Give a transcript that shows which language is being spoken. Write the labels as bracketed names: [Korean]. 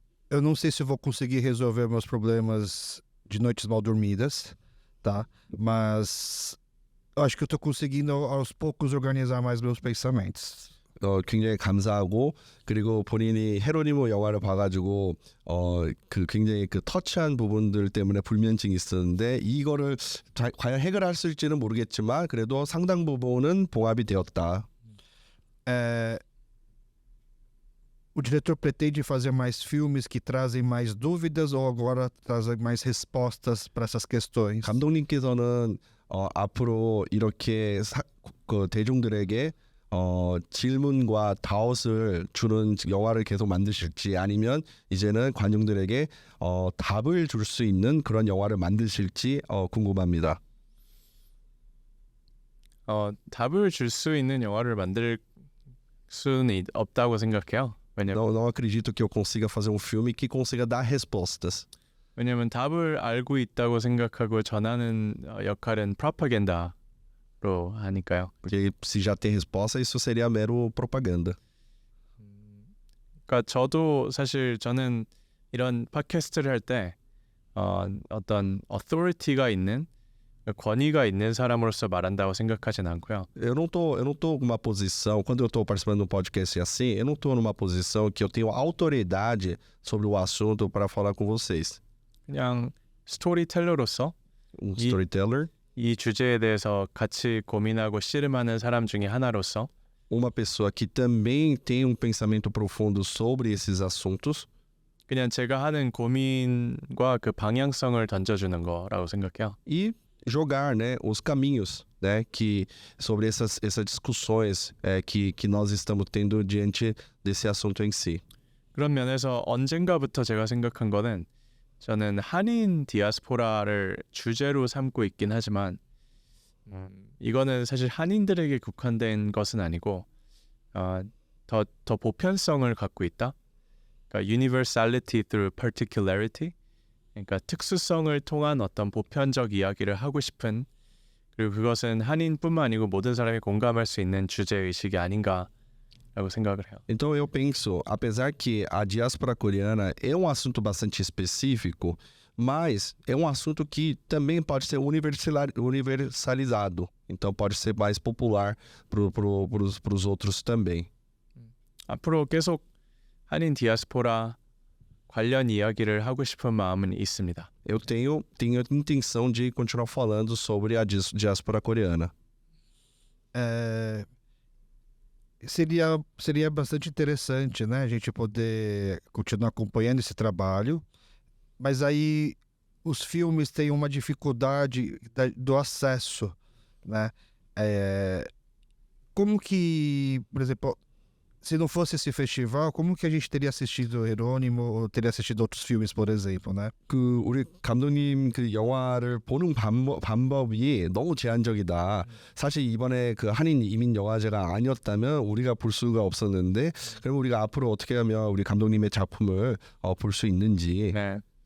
[Portuguese] Eu não sei se eu vou conseguir resolver meus problemas de noites mal dormidas, tá? Mas eu acho que eu tô conseguindo aos poucos organizar mais meus pensamentos. [Korean] 굉장히 감사하고 그리고 본인이 헤로니모 영화를 봐가지고 굉장히 터치한 부분들 때문에 불면증이 있었는데 이거를 과연 해결할 수 있을지는 모르겠지만 그래도 상당 부분은 봉합이 되었다. [Portuguese] O diretor pretende fazer mais filmes que trazem mais dúvidas ou agora trazem mais respostas para essas questões? [Korean] 감독님께서는 앞으로 이렇게 대중들에게 질문과 다웃을 주는 영화를 계속 만드실지 아니면 이제는 관중들에게 답을 줄 수 있는 그런 영화를 만드실지 궁금합니다. 답을 줄 수 있는 영화를 만들 수는 없다고 생각해요. [Portuguese] Não acredito que eu consiga fazer um filme que consiga dar respostas. [Korean] 왜냐면 답을 알고 있다고 생각하고 전하는 역할은 프로파간다. 하니까요. [Portuguese] Porque se já tem resposta, isso seria mero propaganda. [Korean] 그러니까 저도 사실 저는 이런 팟캐스트를 할 때 어떤 authority가 있는 권위가 있는 사람으로서 말한다고 생각하진 않고요. [Portuguese] Eu não tô numa posição, quando eu tô participando de um podcast assim, eu não tô numa posição que eu tenho autoridade sobre o assunto para falar com vocês. [Korean] 그냥 스토리텔러로서 [English] Storyteller. [Korean] 이 주제에 대해서 같이 고민하고 씨름하는 사람 중에 하나로서 [Portuguese] uma pessoa que também tem um pensamento profundo sobre esses assuntos. [Korean] 그냥 제가 하는 고민과 그 방향성을 던져주는 거라고 생각해요. [Portuguese] E jogar, né, os caminhos, né, que sobre essas discussões que nós estamos tendo diante desse assunto em si. [Korean] 그런 면에서 언젠가부터 제가 생각한 거는 저는 한인 디아스포라를 주제로 삼고 있긴 하지만 이거는 사실 한인들에게 국한된 것은 아니고 더 보편성을 갖고 있다. [English] 그러니까 universality through particularity. [Korean] 그러니까 특수성을 통한 어떤 보편적 이야기를 하고 싶은 그리고 그것은 한인뿐만 아니고 모든 사람이 공감할 수 있는 주제의식이 아닌가 라고 생각을 해요. [Portuguese] Então eu penso, apesar que a diáspora coreana é um assunto bastante específico, mas é um assunto que também pode ser universalizado. Então pode ser mais popular para os outros também. [Korean] 앞으로 계속 한인 디아스포라 관련 이야기를 하고 싶은 마음은 있습니다. [Portuguese] Eu tenho a intenção de continuar falando sobre a diáspora coreana. Seria bastante interessante, né, a gente poder continuar acompanhando esse trabalho, mas aí os filmes têm uma dificuldade do acesso, né? Como que, por exemplo, se não fosse esse festival, como que a gente teria assistido Jerônimo ou teria assistido outros filmes, por exemplo, né? [Korean] 우리 감독님 영화를 보는 방법이 너무 제한적이다. 사실 이번에 한인 이민 영화제가 아니었다면 우리가 볼 수가 없었는데, 그럼 우리가 앞으로 어떻게 하면 우리 감독님의 작품을 볼 수 있는지. 네.